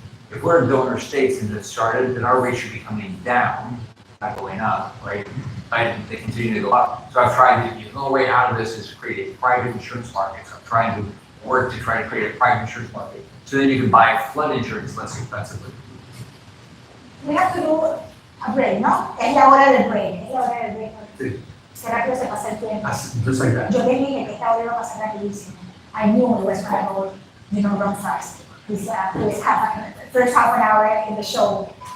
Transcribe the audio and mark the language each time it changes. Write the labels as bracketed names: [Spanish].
[English] If we're a donor state since it started, then our rate should be coming down, not going up, right? And they continue to go up. So I've tried to, the little way out of this is to create a private insurance market. So I'm trying to work to try to create a private insurance market. So then you can buy flood insurance less expensively. We have to do a break, [Spanish] ¿no? Es la hora del break, es la hora del break. Sí. ¿Será que se pasa el tiempo? [English] Just like that. [Spanish] Yo te dije que esta hora iba a pasar rapidísimo. [English] I knew it was going to go, run fast. This first half an hour in the show.